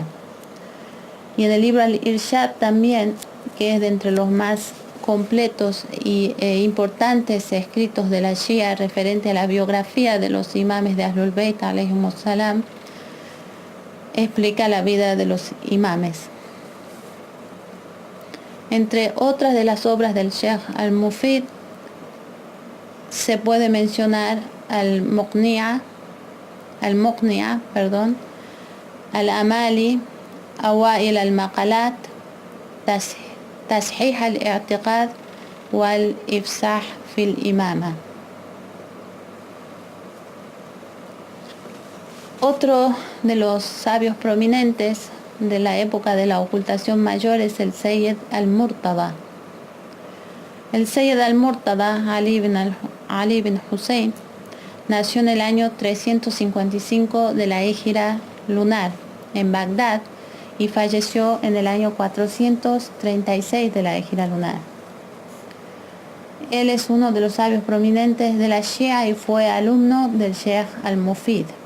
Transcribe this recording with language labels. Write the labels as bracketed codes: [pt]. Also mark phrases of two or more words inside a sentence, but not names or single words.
[es] Y en el libro Al-Irshad también, que es de entre los más completos e importantes escritos de la Shia referente a la biografía de los imames de Ahlul Bayt [ar] عليهم السلام, [es] explica la vida de los imames. Entre otras de las obras del Sheikh al-Mufid se puede mencionar al-Muqni'a, al-Amali, Awail al-Maqalat, Tashih al-I'tiqad wal-Ifsah fil Imama. Otro de los sabios prominentes de la época de la ocultación mayor es el Sayyid al-Murtada. El Sayyid al-Murtada, Ali ibn Hussein, nació en el año 355 de la Égira lunar en Bagdad y falleció en el año 436 de la Égira lunar. Él es uno de los sabios prominentes de la Shia y fue alumno del Sheikh al-Mufid.